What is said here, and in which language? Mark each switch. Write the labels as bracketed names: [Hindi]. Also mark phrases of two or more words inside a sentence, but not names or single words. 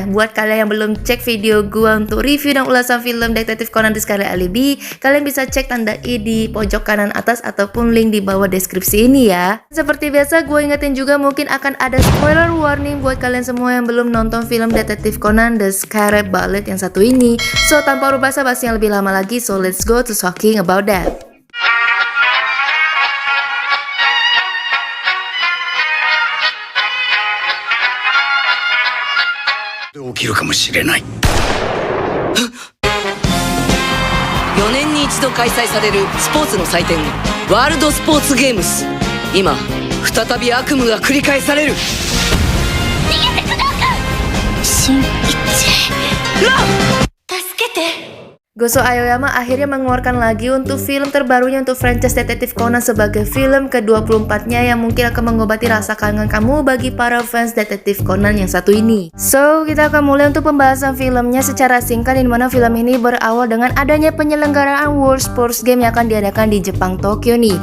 [Indonesian] Buat kalian yang belum cek video gue untuk review dan ulasan film Detektif Conan The Scarlet Alibi, kalian bisa cek tanda i di pojok kanan atas ataupun link di bawah deskripsi ini ya. Seperti biasa gue ingetin juga mungkin akan ada [English] spoiler warning [Indonesian] buat kalian semua yang belum nonton film Detektif Conan The Scarlet Ballad yang satu ini. So tanpa rubah basa-basi yang lebih lama lagi, [English] so let's go to talking about that. [Japanese] 起きるかもしれない。 4年に一度開催されるスポーツの祭典ワールドスポーツゲームス。今再び悪夢が繰り返される。逃げてください。新一ラン助けて。 [Indonesian] Gosho Aoyama akhirnya mengeluarkan lagi untuk film terbarunya untuk franchise Detektif Conan sebagai film ke-24-nya yang mungkin akan mengobati rasa kangen kamu bagi para fans Detektif Conan yang satu ini. So, kita akan mulai untuk pembahasan filmnya secara singkat, di mana film ini berawal dengan adanya penyelenggaraan World Sports Game yang akan diadakan di Jepang, Tokyo nih.